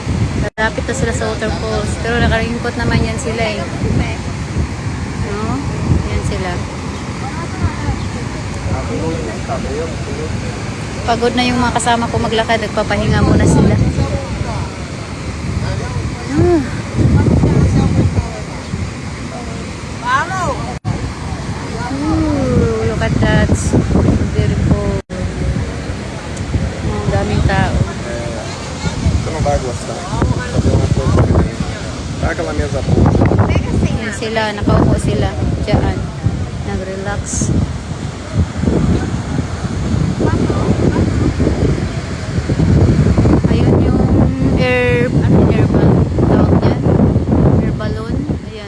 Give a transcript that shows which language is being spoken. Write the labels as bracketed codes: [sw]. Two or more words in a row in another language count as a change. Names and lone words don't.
[tl] Malapit na sila sa waterfalls. Pero naka-raincoat naman yan sila eh. No? Yan sila. Pagod na yung mga kasama ko maglakad. Nagpapahinga muna sila. [en] Ooh, look at that. Beautiful. [tl] Ang daming tao. [pt] Você não vai gostar. Fazer uma coisa diferente. Tá aquela mesa boa. [tl] Yan sila, nakaupo sila diyan. Nag-relax. Ayun yung [en] air balloon. [tl] Tawag yan? [en] Air balloon. Ayan.